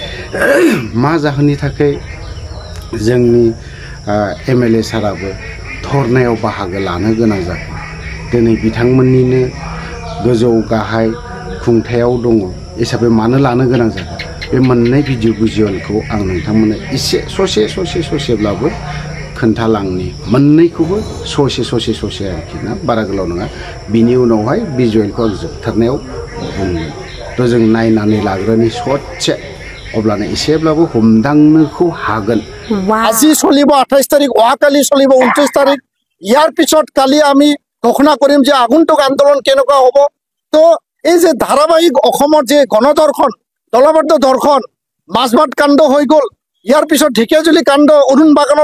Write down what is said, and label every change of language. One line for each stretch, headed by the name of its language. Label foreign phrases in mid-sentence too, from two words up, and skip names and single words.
Bodo: मा जाहोननि थाखाय जोंनि एमएलए साराबो धरनायाव बाहागो लानो गोनां जादों दिनै बिथांमोननिनो गोजौ गाहाय खुंथायाव दङ हिसाबै मानो लानो गोनां जादों बे मोननै भिडिअ भिजुएलखौ आं नोंथांमोननो एसे ससेब्लाबो खोन्थालांनि मोननैखौबो ससे आरोखि ना बारा गोलाव नङा बिनि उनावहाय भिजुएलखौ आं जोबथारनायाव बुंगोन तो जों नायनानै लाग्रोनि ससे अब्लानो एसेब्लाबो हमदांनोखौ हागोन
Assamese: আজি চলিব 28 তাৰিখ অহাকালি চলিব 29 তাৰিখ ইয়াৰ পিছত কালি আমি ঘোষণা কৰিম যে আগন্তুক আন্দোলন কেনেকুৱা হ'ব তো এই যে ধাৰাবাহিক অসমৰ যে গণধৰ্ষণ দলবদ্ধ ধৰ্ষণ মাছবাট কাণ্ড হৈ গ'ল ইয়াৰ পিছত ঢেকিয়াজুলি কাণ্ড অৰুণ বাগানত